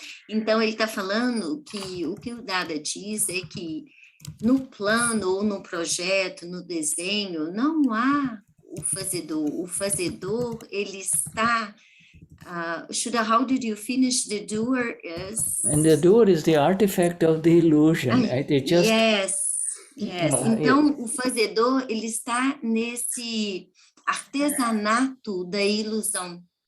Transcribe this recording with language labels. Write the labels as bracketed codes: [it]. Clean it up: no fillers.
[pt] Então, ele está falando que o Dada diz é que no plano ou no projeto, no desenho, não há o fazedor. O fazedor, ele está... [en] Shuddha, how did you finish? The doer is... And the doer is the artifact of the illusion. Right? It just, yes. [pt] Então, o fazedor, ele está nesse artesanato da ilusão.